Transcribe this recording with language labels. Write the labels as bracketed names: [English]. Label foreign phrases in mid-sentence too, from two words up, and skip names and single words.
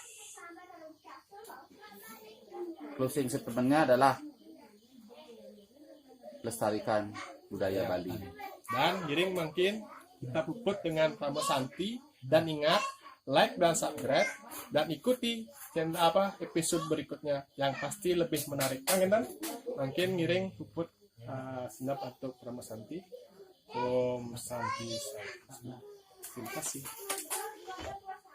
[English] Closing statementnya [Indonesian] adalah lestarikan budaya Bali. Dan jadi mungkin kita puput dengan Pramu Santi, dan ingat like dan subscribe dan ikuti channel episode berikutnya yang pasti lebih menarik. Dan mungkin [Balinese] ngiring puput senap [Indonesian] untuk Pramu Santi. [Sanskrit] Om Santi. [Indonesian] Terima kasih.